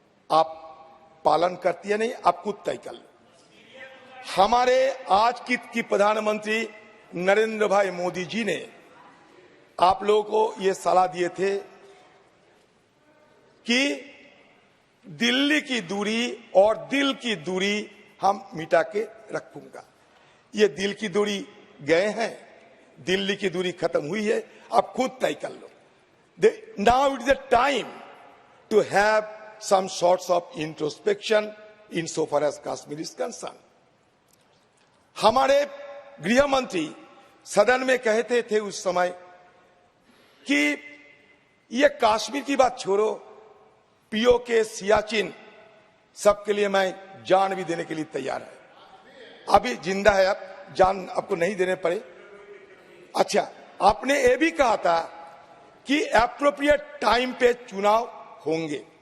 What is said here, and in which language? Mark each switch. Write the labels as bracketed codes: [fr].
[hi] आप पालन करती है नहीं, आप खुद तय कर लो। हमारे आज की प्रधानमंत्री नरेंद्र भाई मोदी जी ने आप लोगों को ये सलाह दिए थे कि दिल्ली की दूरी और दिल की दूरी हम मिटा के रखूंगा। ये दिल की दूरी गए हैं, दिल्ली की दूरी खत्म हुई है, आप खुद तय कर लो। [en] Now it is the time to have some sorts of introspection insofar as Kashmir is concerned. [hi] हमारे गृह मंत्री सदन में कहते थे उस समय कि ये कश्मीर की बात छोड़ो, पीओके, सियाचिन, सबके लिए मैं जान भी देने के लिए तैयार है। अभी जिंदा है, अब जान आपको नहीं देने पड़े। अच्छा, आपने ये भी कहा था कि [en] appropriate time [hi] पे चुनाव होंगे।